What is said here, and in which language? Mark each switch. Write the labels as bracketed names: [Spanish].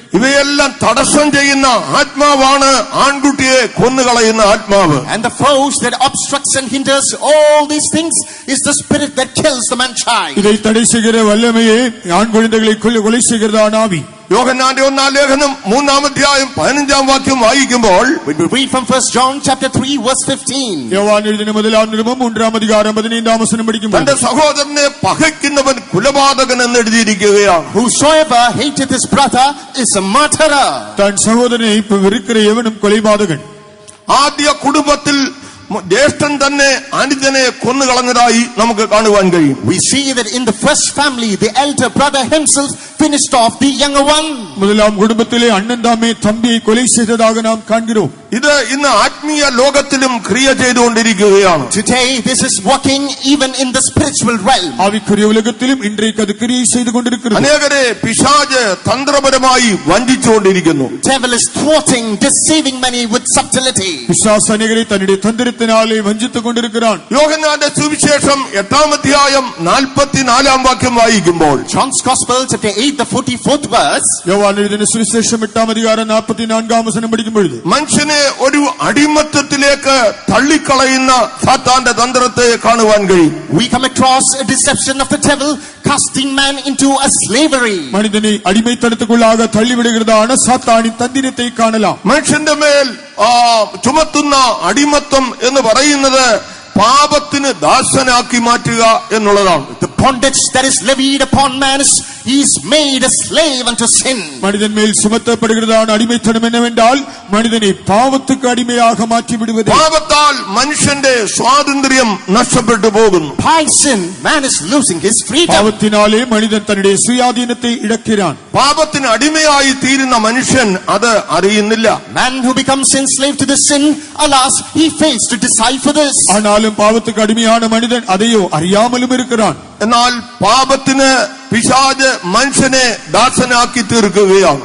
[Malayalam] ഇവയെല്ലാം തടസ്സം ചെയ്യുന്ന ആത്മാവാണ് ആൺകുട്ടിയെ കൊന്നുകളയുന്ന ആത്മാവ്. [English] And the force that obstructs and hinders all these things is the spirit that kills the man child. [Tamil] இதை தடை செய்கிற வல்லமையே ஆண் குழந்தைகளை கொலை செய்கிறதான ஆவி. [Malayalam] യോഹന്നാന്റെ 1-ാം ലേഖനം 3-ാം അധ്യായം 15-ാം വാക്യം വായിക്കുമ്പോൾ, [English] When we read from 1 John chapter 3 verse 15, [Tamil] யோவான் எழுதின முதலாம் நிருபம் 3-ാം அதிகாரம் 15-ാം വചനം പഠിക്കുമ്പോൾ, [Malayalam] തന്റെ സഹോദരനെ പകയ്ക്കുന്നവൻ കുലപാതകൻ എന്ന് എഴുതിയിരിക്കുകയാണ്. [English] whosoever hateth his brother is a murderer. [Tamil] தன் சகோதரனை வெறுக்கிற எவனும் கொலைபாதகன். [Malayalam] ആദ്യ കുടുംബത്തിൽ ജ്യേഷ്ഠൻ തന്നെ അനുജനെ കൊന്നുകളഞ്ഞതായി നമുക്ക് കാണുവാൻ കഴിയും. [English] We see that in the first family, the elder brother himself finished off the younger one. [Tamil] முதலாம் குடும்பத்திலே அண்ணன் தாமே தம்பியை கொலை செய்ததாக நாம் காண்கிறோம். [Malayalam] ഇത് ഇന്ന് ആത്മീയ ലോകത്തിലും ക്രിയ ചെയ്തുകൊണ്ടിരിക്കുകയാണ്. [English] Today, this is working even in the spiritual realm. [Tamil] ஆவிக்குரிய உலகத்திலும் இன்றைக்கு அது கிரியை செய்து கொண்டிருக்கிறது. [Malayalam] അനേകരെ പിശാച് തന്ത്രപരമായി വഞ്ചിച്ചുകൊണ്ടിരിക്കുന്നു. [English] Devil is thwarting, deceiving many with subtlety. [Tamil] பிசாசு அநேகரை தன்னுடைய தந்திரத்தினாலே வஞ்சித்துக் கொண்டிருக்கிறான். [Malayalam] യോഹന്നാന്റെ സുവിശേഷം 8-ാം അധ്യായം 44-ാം വാക്യം വായിക്കുമ്പോൾ, [English] John's Gospel chapter 8 the 44th verse, [Tamil] யோவான் எழுதின சுவிசேஷம் 8-ാം அதிகாரம் 44-ാം വചനം പഠിക്കുമ്പോൾ, [Malayalam] മനുഷ്യനെ ഒരു അടിമത്തത്തിലേക്ക് തള്ളിക്കളയുന്ന സാത്താന്റെ തന്ത്രത്തെ കാണുവാൻ കഴിയും. [English] we come across a deception of the devil casting man into a slavery. [Tamil] மனிதனை அடிமைத்தனத்துக்குள்ளாக தள்ளிவிடுகிறதான சாத்தானின் தந்திரத்தை காணலாம். [Malayalam] മനുഷ്യന്റെ മേൽ ചുമത്തുന്ന അടിമത്തം എന്ന് പറയുന്നത് പാപത്തിന് ദാസനാക്കി മാറ്റുക എന്നുള്ളതാണ്. [English] The bondage that is levied upon man is he is made a slave unto sin. [Tamil] மனிதன் மேல் சுமத்தப்படுகிறதான அடிமைத்தனம் என்னவென்றால் மனிதனை பாவத்துக்கு அடிமையாக மாற்றி விடுவது. [Malayalam] പാപത്താൽ മനുഷ്യന്റെ സ്വാതന്ത്ര്യം നഷ്ടപ്പെട്ടു പോകുന്നു. [English] By sin, man is losing his freedom. [Tamil] பாவத்தினாலே மனிதன் தன்னுடைய சுயாதீனத்தை இழக்கிறான். [Malayalam] പാപത്തിന് അടിമയായി തീരുന്ന മനുഷ്യൻ അത് അറിയുന്നില്ല. [English] Man who becomes enslaved to the sin, alas, he fails to decipher this. [Tamil] ஆனாலும் பாவத்துக்கு அடிமையான மனிதன் அதையோ அறியாமலும் இருக்கிறான். [Malayalam] എന്നാൽ പാപത്തിന് പിശാച് മനുഷ്യനെ ദാസനാക്കി തീർക്കുകയാണ്.